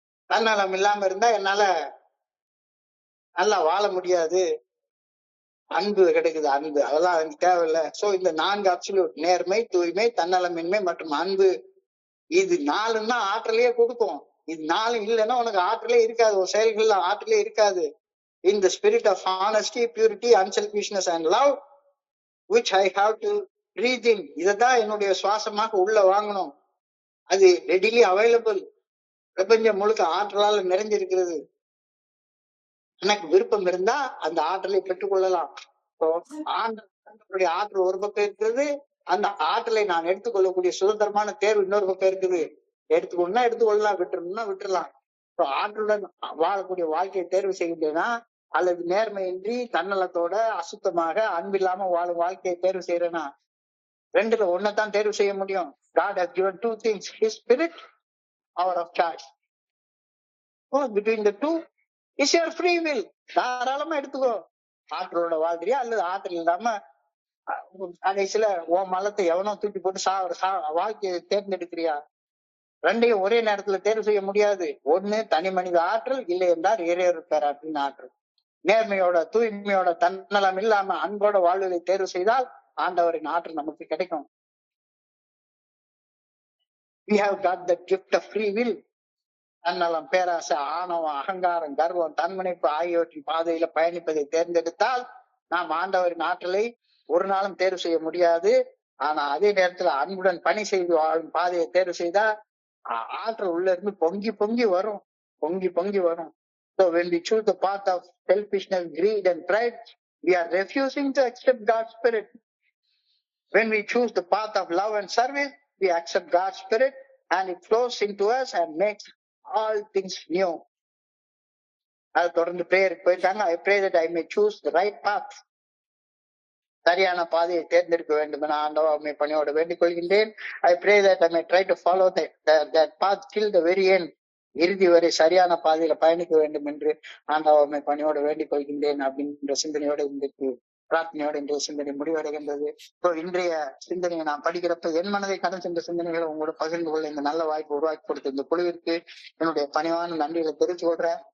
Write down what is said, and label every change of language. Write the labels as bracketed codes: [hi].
[ta] தன்னலம் இல்லாம இருந்தா என்னால நல்லா வாழ முடியாது. அன்பு கிடைக்குது, அன்பு அதெல்லாம் எனக்கு தேவையில்லை. சோ இந்த 4 அப்சல்யூட் நேர்மை, தூய்மை, தன்னலமின்மை மற்றும் அன்பு, இது 4 தான் ஆற்றலையே கொடுக்கும். இது 4 இல்லைன்னா உனக்கு ஆற்றலே இருக்காது, ஒரு செயல்கள்ல ஆற்றலே இருக்காது. [en] In the spirit of honesty, purity, unselfishness and love, which I have to breathe in. [ta] இததான் என்னுடைய சுவாசமாக உள்ள வாங்கணும். அது ரெடிலி அவைலபிள். பிரபஞ்சம் முழுக்க ஆற்றலால் நிறைஞ்சிருக்கிறது. எனக்கு விருப்பம் இருந்தா அந்த ஆற்றலை பெற்றுக்கொள்ளலாம். ஆண்டவருடைய ஆற்றல் ஒரு பக்கம் இருக்கிறது, அந்த ஆற்றலை நான் எடுத்துக்கொள்ளக்கூடிய சுதந்திரமான தேர்வு இன்னொரு பக்கம் இருக்குது. எடுத்துக்கொள்ளா எடுத்துக்கொள்ளலாம், விட்டுறணும்னா விட்டுறலாம். ஆற்றலுடன் வாழக்கூடிய வாழ்க்கையை தேர்வு செய்கின்றேனா, அல்லது நேர்மையின்றி தன்னலத்தோட அசுத்தமாக அன்பில்லாம வாழும் வாழ்க்கையை தேர்வு செய்யறேனா? ரெண்டுல ஒன்னதான் தேர்வு செய்ய முடியும். [en] God has given 2 things, His spirit, power of choice. Between the two is your free will. [ta] தாராளமா எடுத்துக்கோ. ஆற்றலோட வாழ்றியா அல்லது ஆற்றல் இல்லாம கடைசியில உன் மலத்தை எவனோ தூக்கி போட்டு வாழ்க்கையை தேர்ந்தெடுக்கிறியா? ரெண்டையும் ஒரே நேரத்துல தேர்வு செய்ய முடியாது. ஒண்ணு தனி மனித ஆற்றல், இல்லை என்றால் இறையொரு பேராற்றின் ஆற்றல். நேர்மையோட தூய்மையோட தன்னலம் இல்லாம அன்போட வாழ்வதை தேர்வு செய்தால் ஆண்டவரின் ஆற்றல் நமக்கு கிடைக்கும். [en] We have got the gift of free will. [ta] தன்னலம், பேராசை, ஆணவம், அகங்காரம், கர்வம், தன்முனைப்பு ஆகியவற்றின் பாதையில பயணிப்பதை தேர்ந்தெடுத்தால் நாம் ஆண்டவரின் ஆற்றலை ஒரு நாளும் தேர்வு செய்ய முடியாது. ஆனா அதே நேரத்துல அன்புடன் பணி செய்து வாழும் பாதையை தேர்வு செய்தா ஆற்றல் உள்ள இருந்து பொங்கி பொங்கி வரும், பொங்கி பொங்கி வரும். [en] So when we choose the path of selfishness, greed and pride, we are refusing to accept God's spirit. When we choose the path of love and service, we accept God's spirit and it flows into us and makes all things new. [ta] அது தொடர்ந்து பிரேயருக்கு போயிருக்காங்க. [en] I pray that I may choose the right path. [ta] சரியான பாதையை தேர்ந்தெடுக்க வேண்டும் என ஆண்டவரை பணியோடு வேண்டிக் கொள்கின்றேன். [en] I pray that I may try to follow that path till the very end. [ta] இறுதி வரை சரியான பாதையில பயணிக்க வேண்டும் என்று ஆண்டவரை பணியோடு வேண்டிக் கொள்கின்றேன் அப்படின்ற சிந்தனையோட இன்றைக்கு பிரார்த்தனையோட இன்றைய சிந்தனை முடிவடைகின்றது. இன்றைய சிந்தனையை நான் படிக்கிறப்ப என் மனதை கடந்து சென்ற சிந்தனைகளை உங்களோட பகிர்ந்து கொள்ள இந்த நல்ல வாய்ப்பு உருவாக்கி கொடுத்த இந்த குழுவிற்கு என்னுடைய பணிவான நன்றிகளை தெரிவித்து கொள்றேன்.